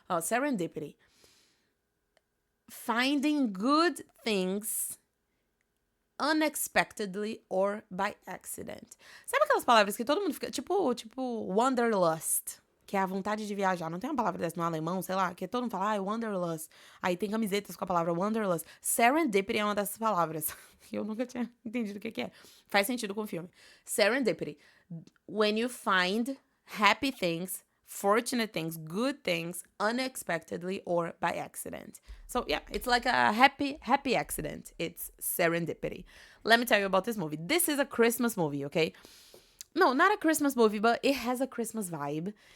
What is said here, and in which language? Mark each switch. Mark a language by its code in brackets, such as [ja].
[en] Oh, serendipity, finding good things unexpectedly or by accident. [pt] Sabe aquelas palavras que todo mundo fica, tipo wanderlust, que é a vontade de viajar. Não tem uma palavra dessa no alemão, sei lá, que todo mundo fala, wanderlust. Aí tem camisetas com a palavra wanderlust. Serendipity é uma dessas palavras. Eu nunca tinha entendido o que é. Faz sentido com o filme. Serendipity. [en] When you find happy things, fortunate things, good things, unexpectedly or by accident. So yeah, it's like a happy accident. It's serendipity. Let me tell you about this movie. This is a Christmas movie, okay? No, not a Christmas movie, but it has a Christmas vibe.